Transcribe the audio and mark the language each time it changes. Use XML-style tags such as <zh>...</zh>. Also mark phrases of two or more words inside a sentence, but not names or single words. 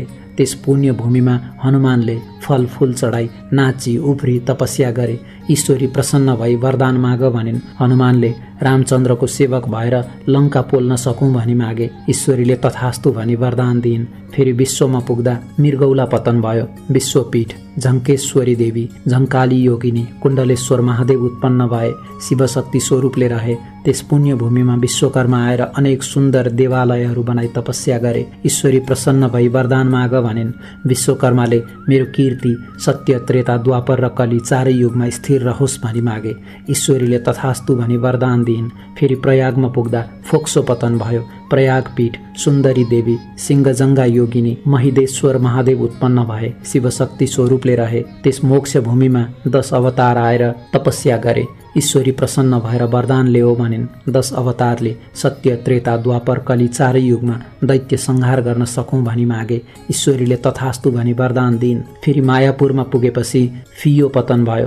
<ne>त्यस पुण्य भूमिमा हनुमानले फलफूल चढाई नाची उफ्री तपस्या गरे। ईश्वरी प्रसन्न भई वरदान माग भनिन्। हनुमानले रामचन्द्रको सेवक भएर लङ्का पोल्न सकौँ भनी मागे। ईश्वरीले तथास्तु भनी वरदान दिइन्। फेरि विश्वमा पुग्दा मृगौला पतन भयो। विश्वपीठ झङ्केश्वरी देवी झङ्काली योगिनी कुण्डलेश्वर महादेव उत्पन्न भए। शिवशक्ति स्वरूपले रहे। त्यस पुण्य भूमिमा विश्वकर्मा आएर अनेक सुन्दर देवालयहरू बनाई तपस्या गरे। ईश्वरी प्रसन्न भई वरदान माग भनिन्। विश्वकर्माले मेरो कीर्ति सत्य त्रेता द्वापर र कली चारै युगमा स्थिर रहोस् भनी मागे। ईश्वरीले तथास्तु भनी वरदान दिइन्। फेरि प्रयागमा पुग्दा फोक्सो पतन भयो। प्रयाग पीठ सुन्दरी देवी सिंहजङ्गा योगिनी महिदेश्वर महादेव उत्पन्न भए, शिवशक्ति स्वरूपले रहे। त्यस मोक्ष भूमिमा 10 अवतार आएर तपस्या गरे। ईश्वरी प्रसन्न भएर वरदान ल्याऊ भनिन्। 10 अवतारले सत्य, त्रेता, द्वापर, कली चारै युगमा दैत्य संहार गर्न सकौँ भनी मागे। ईश्वरीले तथास्तु भनी वरदान दिइन्। फेरि मायापुरमा पुगेपछि फियो पतन भयो।</ne>